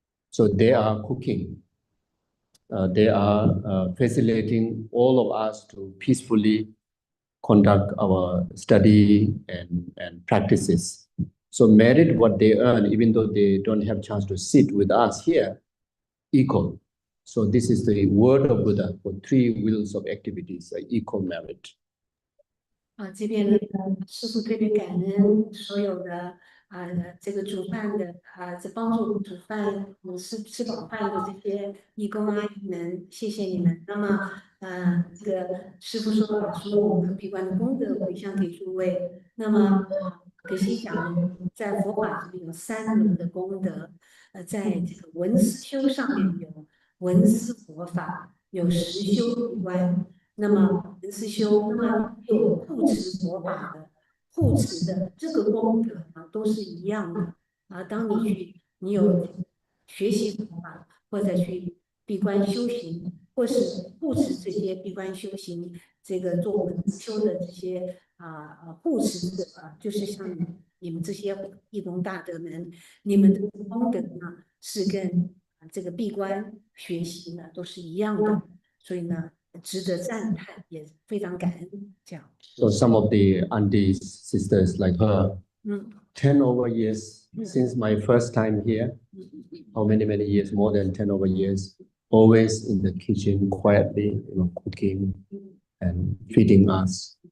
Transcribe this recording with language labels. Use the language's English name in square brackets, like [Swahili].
[English] So they are cooking. They are facilitating all of us to peacefully conduct our study and practices. So merit what they earn, even though they don't have chance to sit with us here, equal. So this is the word of Buddha for 3 wheels of activities, equal merit. [Chinese] 这边呢，师父特别感恩所有的这个煮饭的这帮助煮饭吃饱饭的这些义工阿姨们，谢谢你们。那么这个师父说我们闭关的功德回向给诸位。那么可惜讲，在佛法里面有3轮的功德，在这个闻思修上面有闻思佛法，有实修闭关。那么闻思修，那么有护持佛法的。护持的这个功德都是一样的当你有学习佛法，或者去闭关修行，或是护持这些闭关修行，这个做文修的这些护持者就是像你们这些义工大德们，你们的功德呢是跟这个闭关学习呢都是一样的，所以呢值得赞叹，也非常感恩。这样。 [English] So some of the aunties, sisters like her, 10 over years since my first time here, how many years, more than 10 over years, always in the kitchen quietly, cooking and feeding us.